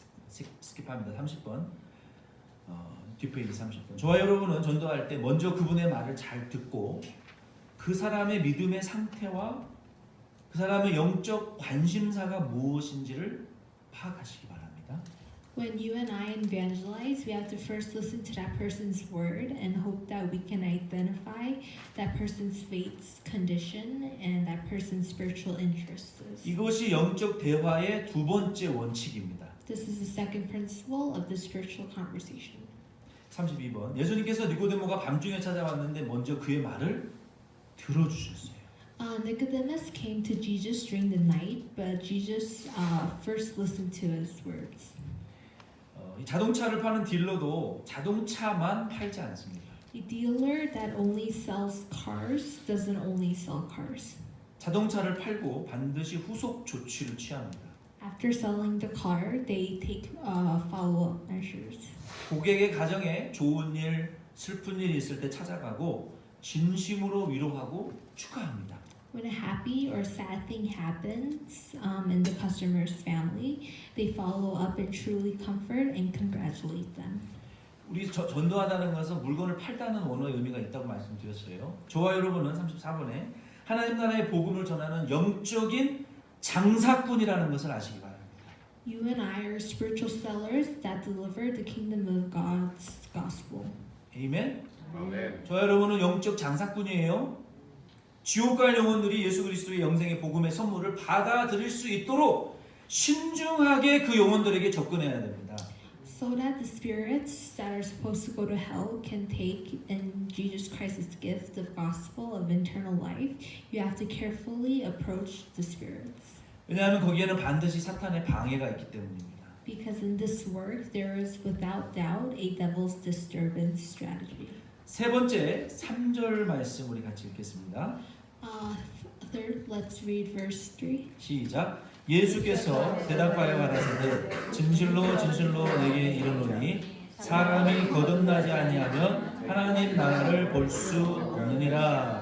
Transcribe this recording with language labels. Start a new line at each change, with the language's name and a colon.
Korean: 스킵합니다. 30번. 뒷페이지 30번. 저와 여러분은 전도할 때 먼저 그분의 말을 잘 듣고 그 사람의 믿음의 상태와 그 사람의 영적 관심사가 무엇인지를 파악하시기 바랍니다.
English: When you and I evangelize, we have to first listen to that person's word and hope that we can identify that person's faith's condition and that person's spiritual interests.
Korean: 이것이 영적 대화의 두 번째 원칙입니다.
English: This is the second principle of the spiritual conversation.
Korean: 32번. 예수님께서 니고데모가 밤중에 찾아왔는데 먼저 그의 말을 들어주셨어요.
English: Nicodemus came to Jesus during the night, but Jesus first listened to his words.
Korean: 이 자동차를 파는 딜러도 자동차만 팔지 않습니다.
English: A dealer that only sells cars doesn't only sell cars.
Korean: 자동차를 팔고 반드시 후속 조치를 취합니다.
English: After selling the car, they take follow-up measures.
Korean: 고객의 가정에 좋은 일, 슬픈 일이 있을 때 찾아가고 진심으로 위로하고 축하합니다.
English: When a happy or sad thing happens in the customer's family, they follow up and truly comfort and congratulate them.
Korean: 우리 전도하다는 것은 물건을 팔다는 원어의 의미가 있다고 말씀드렸어요. 저와 여러분은 34번에 하나님 나라의 복음을 전하는 영적인 장사꾼이라는 것을 아시기 바랍니다.
English: You and I are spiritual sellers that deliver the kingdom of God's gospel.
Korean: 아멘. 아멘. 저와 여러분은 영적 장사꾼이에요. 지옥 갈 영혼들이 예수 그리스도의 영생의 복음의 선물을 받아들일 수 있도록 신중하게 그 영혼들에게 접근해야 됩니다.
English: So that the spirits that are supposed to go to hell can take in Jesus Christ's gift of gospel of eternal life, you have to carefully approach the spirits.
Korean: 왜냐하면 거기에는 반드시 사탄의 방해가 있기 때문입니다.
English: Because in this work there is without doubt a devil's disturbance strategy.
Korean: 세 번째 3절 말씀 우리 같이 읽겠습니다.
English: Third, let's read verse 3.
Korean: 시작. 예수께서 대답하여 가라사대 진실로 진실로 내게 이르노니 사람이 거듭나지 아니하면 하나님 나라를 볼 수 없느니라.